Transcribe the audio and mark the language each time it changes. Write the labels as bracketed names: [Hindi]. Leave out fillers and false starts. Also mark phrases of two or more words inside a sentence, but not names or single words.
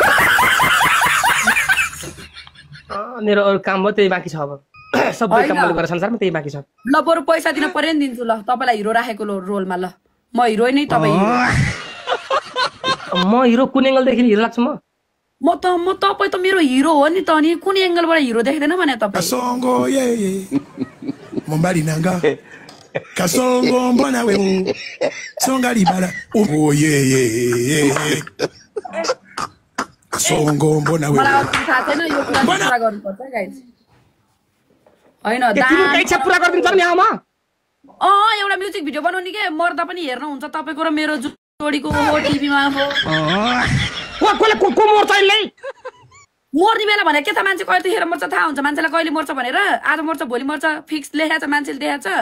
[Nepali] मेरो अरू काम भयो त्यही बाँकी छ अब सबै काम मैले गरेर संसारमा त्यही बाँकी छ ल बरु पैसा दिन पर्यो नि दिन्छु ल तपाईँलाई हिरो राखेको रोलमा ल म हिरो नै तपाईँ म हिरो कुन एङ्गलदेखि हिरो लाग्छु म तपाईँ त मेरो हिरो हो नि त अनि कुन एङ्गलबाट हिरो देख्दैन भने तपाईँ [Swahili] Mombari nanga kasongo mbona wewe songa libala oh yeah kasongo mbona wewe [Nepali] मलाई थाहा छैन यो कुरा पुरा गर्नुपर्छ गाइस हैन तिम्रो इच्छा पुरा गर्दिन्छ नि आमा एउटा म्युजिक भिडियो बनाउने के मर्दा पनि हेर्न हुन्छ तपाईको र मेरो जोडीको हो टिभीमा हो को मर्छ अहिले मर्ने बेला भने के त मान्छे कहिले तेखेर मर्छ थाहा हुन्छ मान्छेलाई कहिले मर्छ भनेर आज मर्छ भोलि मर्छ फिक्स लेखेको छ मान्छेले देखाएको छ